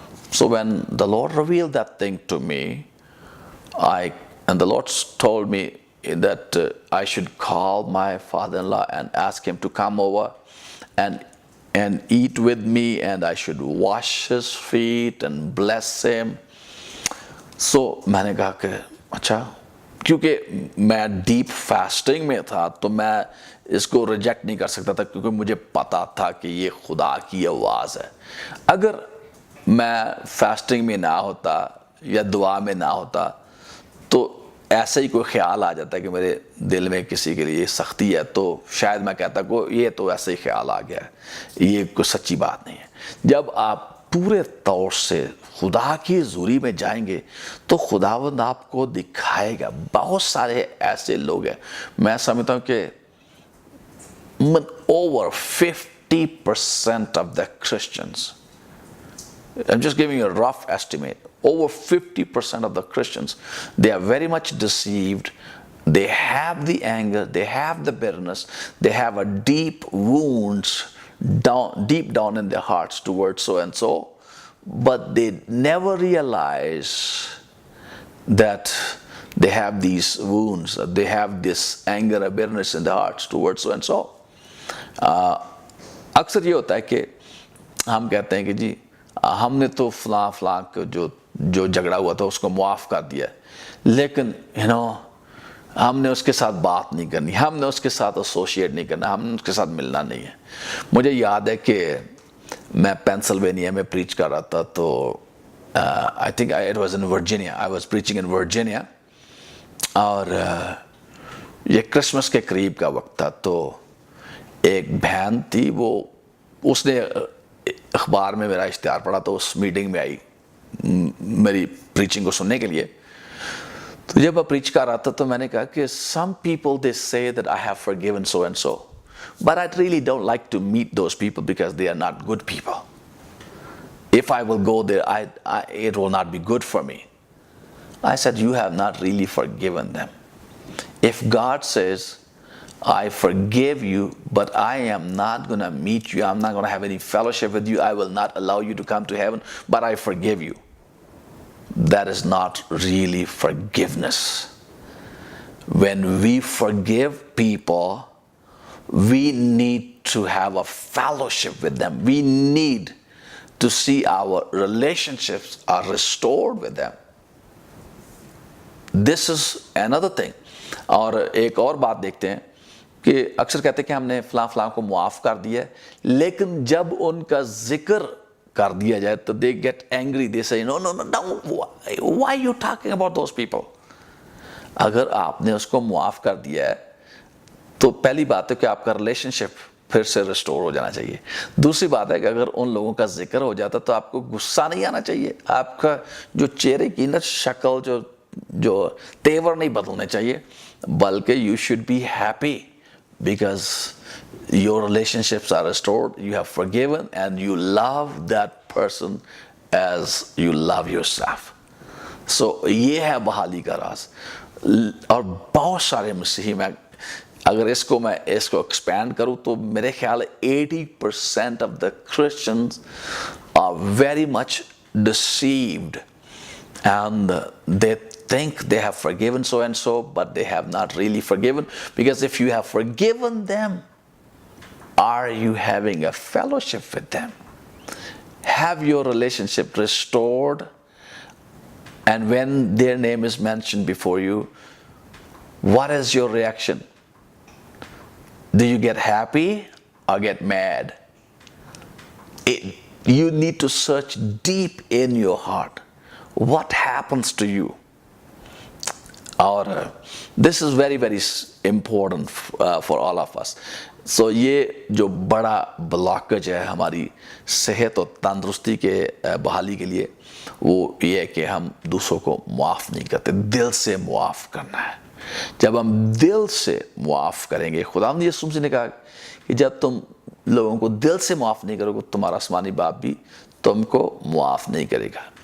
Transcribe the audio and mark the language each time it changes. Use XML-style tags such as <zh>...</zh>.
<en>So when the Lord revealed that thing to me, and the Lord told me that I should call my father-in-law and ask him to come over and eat with me, and I should wash his feet and bless him.</en> <ur>So میں نے کہا کہ اچھا، کیونکہ میں deep fasting میں تھا تو میں اس کو ریجیکٹ نہیں کر سکتا تھا، کیونکہ مجھے پتا تھا کہ یہ خدا کی آواز ہے۔ اگر میں فاسٹنگ میں نہ ہوتا یا دعا میں نہ ہوتا تو ایسا ہی کوئی خیال آ جاتا ہے کہ میرے دل میں کسی کے لیے سختی ہے، تو شاید میں کہتا کہ یہ تو ایسا ہی خیال آ گیا ہے، یہ کوئی سچی بات نہیں ہے۔ جب آپ پورے طور سے خدا کی حضوری میں جائیں گے تو خداوند آپ کو دکھائے گا۔ بہت سارے ایسے لوگ ہیں، میں سمجھتا ہوں کہ</ur> <en>over 50% of the Christians, I'm just giving you a rough estimate, over 50% of the Christians, they are very much deceived. They have the anger, they have the bitterness, they have a deep wounds deep down in their hearts towards so and so, but they never realize that they have these wounds, they have this anger or bitterness in their hearts towards so and so.</en> <ur>اکثر یہ ہوتا ہے کہ ہم کہتے ہیں کہ جی ہم نے تو فلاں فلاں کو جو جھگڑا ہوا تھا اس کو معاف کر دیا، لیکن ہم نے اس کے ساتھ بات نہیں کرنی، ہم نے اس کے ساتھ ایسوسیٹ نہیں کرنا، ہم نے اس کے ساتھ ملنا نہیں ہے. مجھے یاد ہے کہ میں پینسلوینیا میں پریچ کر رہا تھا، تو</ur> <en>I think it was in Virginia,</en> <ur>I was preaching in Virginia, اور یہ کرسمس کے قریب کا وقت تھا. تو ایک بہن تھی، اس نے اخبار میں میرا اشتہار پڑھا، تو اس میٹنگ میں آئی میری پریچنگ کو سننے کے لیے. تو جب میں پریچ کر رہا تھا تو میں نے کہا کہ</ur> <en>some people they say that I have forgiven so and so, but I really don't like to meet those people because they are not good people. If I will go there, it will not be good for me. I said, you have not really forgiven them. If God says, I forgive you, but I am not going to meet you, I'm not going to have any fellowship with you, I will not allow you to come to heaven, but I forgive you. That is not really forgiveness. When we forgive people, we need to have a fellowship with them. We need to see our relationships are restored with them. This is another thing.</en> <ur>اور ایک اور بات دیکھتے ہیں کہ اکثر کہتے ہیں کہ ہم نے فلاں فلاں کو معاف کر دیا ہے، لیکن جب ان کا ذکر کر دیا جائے تو</ur> <en>they get angry, they say no, why are you talking about those people.</en> <ur>اگر آپ نے اس کو معاف کر دیا ہے تو پہلی بات ہے کہ آپ کا ریلیشن شپ پھر سے ریسٹور ہو جانا چاہیے. دوسری بات ہے کہ اگر ان لوگوں کا ذکر ہو جاتا تو آپ کو غصہ نہیں آنا چاہیے، آپ کا جو چہرے کی شکل جو تیور نہیں بدلنے چاہیے، بلکہ</ur> <en>you should be happy because your relationships are restored, you have forgiven, and you love that person as you love yourself.</en> <ur>So یہ ہے بحالی کا راز. اور بہت سارے مسیحی، میں اگر اس کو ایکسپینڈ کروں تو میرے خیال</ur> <en>80% of the Christians are very much deceived, and they think they have forgiven so and so, but they have not really forgiven. Because if you have forgiven them, are you having a fellowship with them? Have your relationship restored? And when their name is mentioned before you, what is your reaction? Do you get happy or get mad? You need to search deep in your heart. What happens to you? Or this is very, very important for all of us.</en> <ur>So یہ جو بڑا blockage ہے ہماری صحت و تندرستی کے بحالی کے لیے، وہ یہ ہے کہ ہم دوسروں کو معاف نہیں کرتے. دل سے معاف کرنا ہے. جب ہم دل سے معاف کریں گے، خداوند یسوع مسیح نے کہا کہ جب تم لوگوں کو دل سے معاف نہیں کرو گے، تمہارا آسمانی باپ بھی تم کو معاف نہیں کرے گا.</ur>